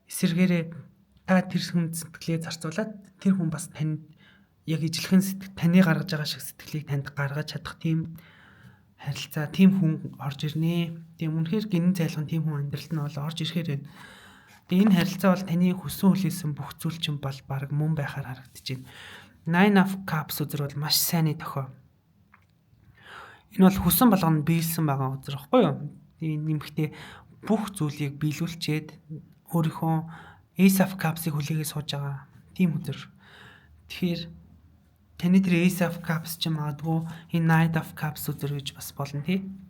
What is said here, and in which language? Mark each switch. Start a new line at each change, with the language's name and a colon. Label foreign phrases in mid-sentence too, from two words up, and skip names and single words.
Mongolian: эсэргээрээ та тэр хүн сэтгэлээ зарцуулаад тэр хүн бас танд яг ижилхэн таны гаргаж байгаа шиг сэтгэлийг танд гаргаж чадах тийм харилцаа, тийм хүн орж ирнэ. Тийм үнэхээр гинэн зайлгын тийм хүн амьдралд нь бол орж ирэхээр байна. Тэгээ энэ харилцаа бол таны хүссэн хүлээсэн бүх зүйл чинь бол баг мөн байхаар харагдаж байна. Nine of Cups үзэр бол маш сайнны тохио. Энэ бол хүссэн болгоно биелсэн байгаа үзэр баггүй юу? Тийм нэмэхдээ бүх зүйлийг биелүүлчихэд өөрийнхөө Ace of Cups-ыг хүлээгээ сууж байгаа тийм үзэр. Тэгэхээр таны тэр Ace of Cups ч магадгүй энэ Knight of Cups үзэр гэж бас болно тий.